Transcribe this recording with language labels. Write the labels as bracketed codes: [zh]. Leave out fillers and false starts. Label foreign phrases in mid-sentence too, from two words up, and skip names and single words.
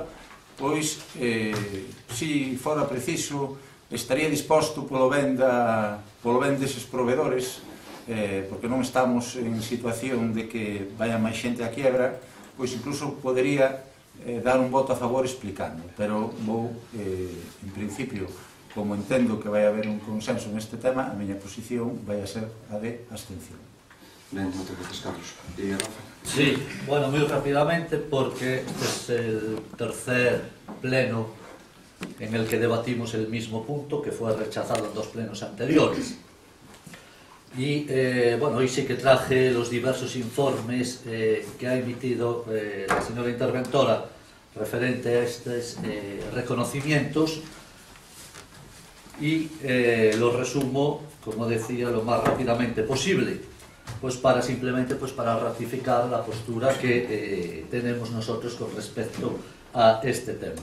[gl] pois, se fora preciso, estaría disposto polo ben deses proveedores, porque non estamos en situación de que vaya máis xente a quiebra, pois incluso podería dar un voto a favor explicando, pero vou, en principio, como entendo que vai haber un consenso neste tema, a miña posición vai a ser a de abstención. Ben, moitas gracias, Carlos. E Rafa? [es] Sí, bueno, [gl] moi rapidamente, [es] porque este es el tercer pleno en el que debatimos el mismo punto que fue rechazado en dos plenos anteriores. Y, bueno, hoy sí que traje los diversos informes que ha emitido la señora interventora referente a estos reconocimientos, y los resumo, como decía, lo más rápidamente posible, pues para simplemente para ratificar la postura que tenemos nosotros con respecto a este tema.